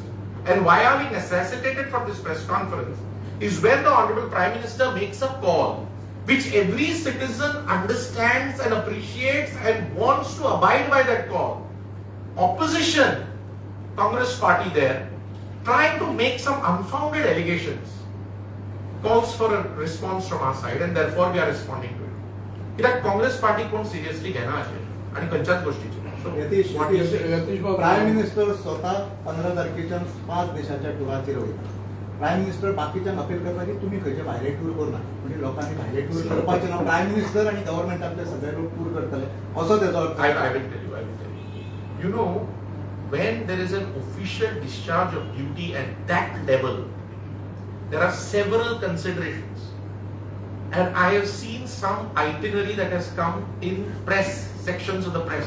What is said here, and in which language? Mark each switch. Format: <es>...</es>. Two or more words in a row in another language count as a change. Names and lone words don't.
<en>And why are we necessitated from this press conference is when the Honorable Prime Minister makes a call which every citizen understands and appreciates and wants to abide by that call. Opposition, Congress party there, trying to make some unfounded allegations, calls for a response from our side, and therefore we are responding to it.</en> <kok>कित्याक काँग्रेस पार्टी कोण सिरियसली घेना अशें आणि खंयच्याच गोष्टीचे. यतीश,</kok> <en>What do you say? Prime Minister</en> <kok>स्वतः 15 तारखेच्यान 5 देशाच्या टुराचेर वयता.</kok> <en>Prime Minister</en> <kok>बाकीच्यांक अपील करता की तुमी खंयचे भायले टूर करना, म्हणजे लोकांनी भायले टूर करपाचे ना.</kok> <en>Prime Minister</en> <kok>आणि गव्हर्नमेंटातले सगळे लोक टूर करतले असो तेजो अर्थ.</kok> <en>I will tell you. You know, when there is an official discharge of duty at that level, there are several considerations. And I have seen some itinerary that has come in press, sections of the press.</en>